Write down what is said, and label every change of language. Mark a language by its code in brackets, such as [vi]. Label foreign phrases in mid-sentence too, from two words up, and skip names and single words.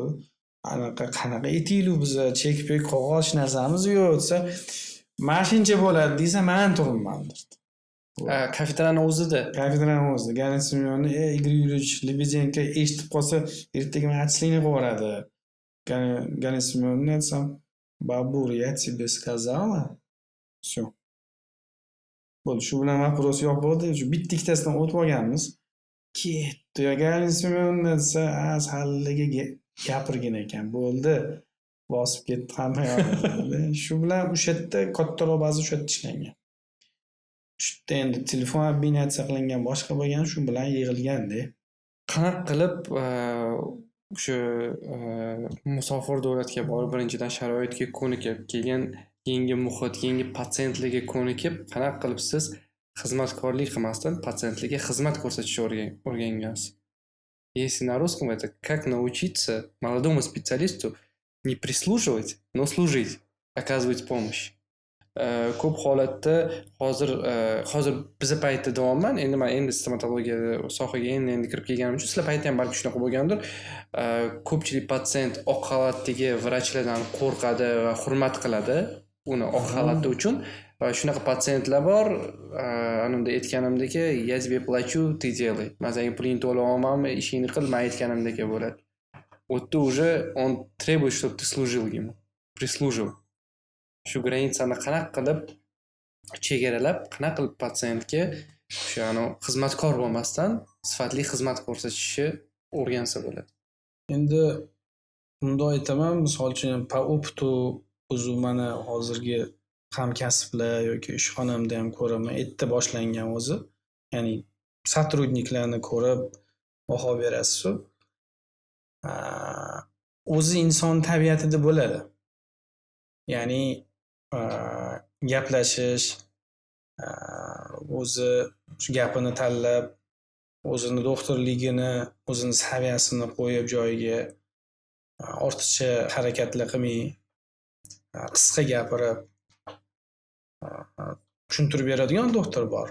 [uz] Qanaqa etiklu biz chek-pek qog'oz narsamiz yo'q desa, mashincha bo'ladi desa, men turibman derdi. Kafedrani o'zida. Kafedrani o'zida. Ganin Semyonni, Igor Yuryevich Lebedenko eshitib qolsa, ertaga men atchlikni qilib yuboradi. Ganin Semyonni aytsam, "Babur, [ru] я тебе сказала". Всё. [uz] Bo'ldi, shu bilan вопрос yo'q bo'ldi. Shu bitta ikkitasidan o'tib olganmiz. Ketdi. Ganin Semyonni desa, halliga gapirgan ekan. Bo'ldi. Bosib ketdi hamma yoqda. Shu bilan o'sha yerda kattaroq baza o'sha yerda ishlangan. Shu yerda endi telefon obinatsiya qilingan boshqa bo'lgan, shu bilan yig'ilganda. Qanaqa qilib o'sha musofir davlatga borib, birinchidan sharoitga ko'nikib, keyin yangi muhit, yangi patsientlarga ko'nikib, qanaqa qilib siz xizmatkorlik qilmasdan patsientlarga xizmat ko'rsatishni o'rgangansiz? [ru] Если на русском это как научиться молодому специалисту не прислуживать, но служить, оказывать помощь. [uz] Ko'p holatda hozir biza paytda davoman, endi men endi stomatologiya sohaga endi kirib kelganim uchun sizlar paytda ham balki shunaqa bo'lgandir. Ko'pchilik patsient oq xalatdagi vrachlardan qo'rqadi va hurmat qiladi uni oq xalati uchun. Va shunaqa patsientlar bor, animda aytganimdek, [ru] "Я тебе плачу, ты делай". [uz] Men senga pulingni to'lab olmanmi, ishingni qil, men aytganimdek bo'ladi. [ru] У тебя уже он требует, чтобы ты служил ему, прислужил. [uz] Shu granitsani qanaqa qilib chegaralab, qanaqa qilib patsientga o'sha xizmatkor bo'lmasdan sifatli xizmat ko'rsatishni o'rgansa bo'ladi. Endi bunday aytaman, misol uchun [ru] по опыту [uz] o'zi mana hozirgi hamkasblar yoki ishxonamda ham ko'raman, erta boshlangan o'zi. Ya'ni сотрудникlarni ko'rib baho berasiz. O'zi inson tabiatida bo'ladi. Ya'ni gaplashish, o'zi shu gapini tanlab, o'zini doktorligini, o'zini saviyasini qo'yib joyiga, ortiqcha harakatlar qilmay, qisqa gapirib, tushuntirib beradigan doktor bor.